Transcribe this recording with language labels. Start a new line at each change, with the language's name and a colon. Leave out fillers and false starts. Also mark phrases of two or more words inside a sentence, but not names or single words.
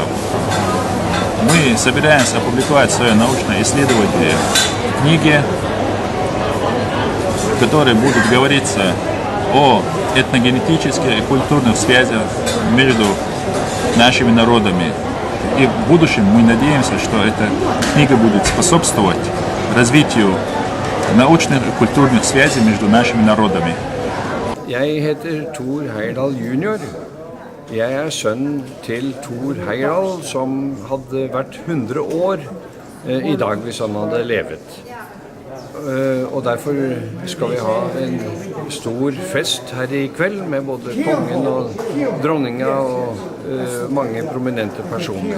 Russian: Мы собираемся опубликовать свое научно-исследовательские книги, в которой будет говориться о этногенетических и культурных связях между нашими народами. И в будущем мы надеемся, что эта книга будет способствовать развитию научных и культурных связей между нашими народами.
Norwegian: Jeg heter Thor Heyerdahl junior. Jeg sønn til Thor Heyerdahl, som hadde vært 100 år i dag hvis han hadde levet. Og derfor skal vi ha en stor fest her i kveld med både kongen og dronninga og mange prominente personer.